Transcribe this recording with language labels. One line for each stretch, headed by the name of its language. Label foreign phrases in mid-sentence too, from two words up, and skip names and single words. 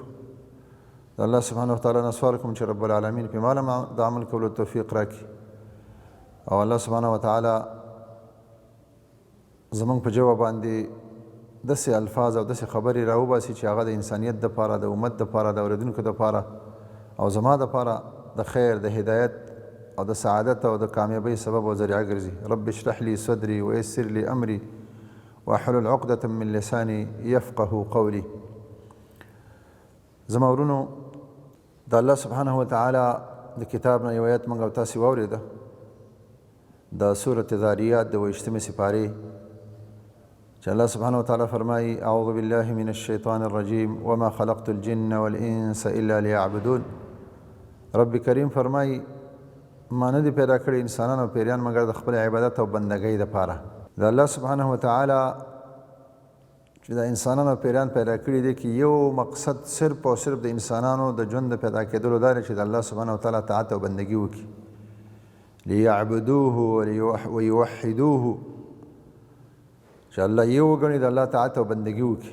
Pashto: د الله سبحانه وتعالی نه سوال کوم چې رب العالمین په ماله د عمل کولو توفیق راکړي او الله سبحانه وتعالی زموږ په جواب باندې داسې الفاظ او داسې خبرې راوباسي چې هغه د انسانیت دپاره، د امت دپاره، د اورېدونکو دپاره او زما دپاره د خیر، د هدایت او د سعادت او د کامیابۍ سبب او ذریعه ګرځي.
Arabic: رب اشرح لي صدري ويسر لي امري واحلل عقدة من لساني يفقه قولي.
Pashto: زما ورونو د الله سبحانه وتعالی د کتاب نه یو آیت موږ او تاسې واورېده د سورة ذاریات د 28مې سپارې چې الله سبحانه وتعالی فرمایي
Arabic: اعوذ بالله من الشیطان الرجیم وما خلقت الجن والانس الا ليعبدون.
Pashto: رب کریم فرمایي ما نه دي پیدا کړي انسانان او پیریان مګر د خپل عبادت او بندګۍ دپاره. د الله سبحانه وتعالی چې د انسانانو او پیریان پیدا کړي دي کې یو مقصد صرف او صرف د انسانانو د ژوند د پیدا کېدلو دا دی چې د الله سبحانه وتعالی طاعت او بندګي وکړي،
Arabic: لیعبدوه ویوحدوه،
Pashto: چې الله یو وګڼي، د الله طاعت او بندګي وکړي.